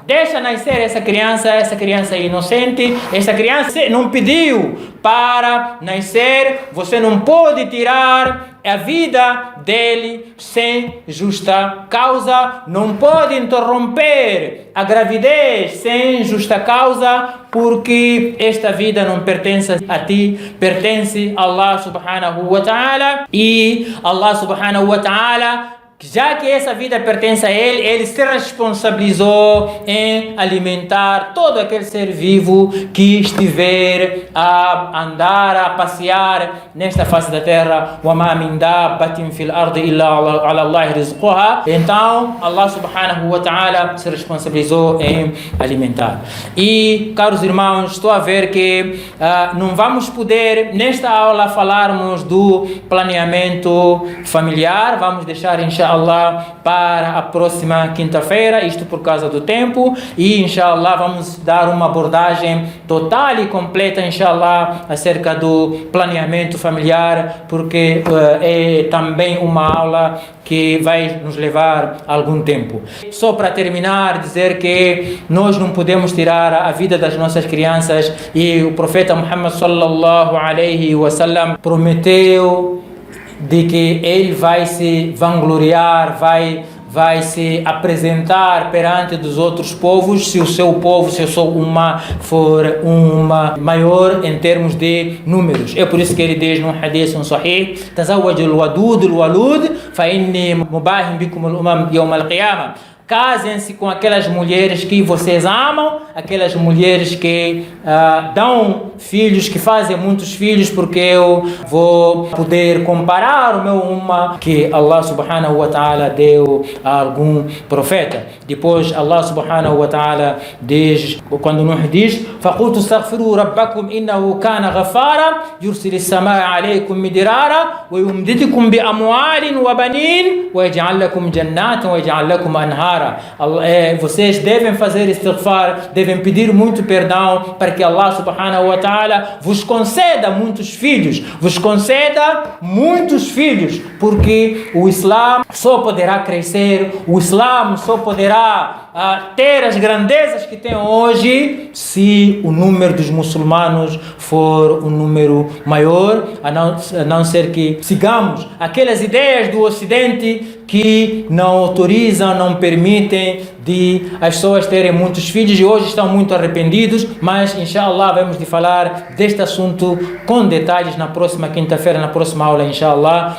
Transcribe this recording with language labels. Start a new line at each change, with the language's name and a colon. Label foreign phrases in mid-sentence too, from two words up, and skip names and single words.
Portuguese: Deixa nascer essa criança é inocente, essa criança não pediu para nascer, você não pode tirar a vida dele sem justa causa, não pode interromper a gravidez sem justa causa, porque esta vida não pertence a ti, pertence a
Arabic: الله سبحانه وتعالى,
Portuguese: e
Arabic: الله سبحانه وتعالى
Portuguese: já que essa vida pertence a ele, ele se responsabilizou em alimentar todo aquele ser vivo que estiver a andar, a passear nesta face da terra.
Arabic: وَمَا مِنْ دَابَّةٍ فِي الْأَرْضِ إِلَّا عَلَى اللَّهِ رِزْقُهَا.
Portuguese: Então,
Arabic: الله سبحانه وتعالى
Portuguese: se responsabilizou em alimentar. E, caros irmãos, estou a ver que não vamos poder, nesta aula, falarmos do planeamento familiar. Vamos deixar, inshallah, para a próxima quinta-feira, isto por causa do tempo, e inshallah vamos dar uma abordagem total e completa, inshallah, acerca do planeamento familiar, porque é também uma aula que vai nos levar algum tempo. Só para terminar, dizer que nós não podemos tirar a vida das nossas crianças, e o profeta Muhammad
Arabic: صلى الله عليه وسلم
Portuguese: prometeu de que ele vai se vangloriar, vai se apresentar perante dos outros povos, se o seu povo, se a sua umma for uma maior em termos de números. É por isso que ele diz num
Arabic: حديث صحيح: "تزوجوا الودود الولود فإني مباهٍ بكم الأمم يوم القيامة."
Portuguese: Casem-se com aquelas mulheres que vocês amam, aquelas mulheres que dão filhos, que fazem muitos filhos, porque eu vou poder comparar o meu umma que
Arabic: الله سبحانه وتعالى
Portuguese: deu a algum profeta. Depois
Arabic: الله سبحانه وتعالى
Portuguese: diz, quando Nuh diz:
Arabic: فَقُلْتُ اسْتَغْفِرُوا رَبَّكُمْ إِنَّهُ كَانَ غَفَّارًا يُرْسِلِ السَّمَاءَ عَلَيْكُمْ مِدْرَارًا وَيُمْدِدْكُمْ بِأَمْوَالٍ وَبَنِينَ وَيَجْعَلْ لَكُمْ جَنَّاتٍ وَيَجْعَلْ لَكُمْ أَنْهَارًا.
Portuguese: Vocês devem fazer istighfar, devem pedir muito perdão para que
Arabic: الله سبحانه وتعالى
Portuguese: vos conceda muitos filhos, porque o Islã só poderá crescer, o Islã só poderá ter as grandezas que tem hoje se o número dos muçulmanos for um número maior, a não ser que sigamos aquelas ideias do Ocidente que não autorizam, não permitem de as pessoas terem muitos filhos, e hoje estão muito arrependidos, mas inshallah vamos de falar deste assunto com detalhes na próxima quinta-feira, na próxima aula, inshallah.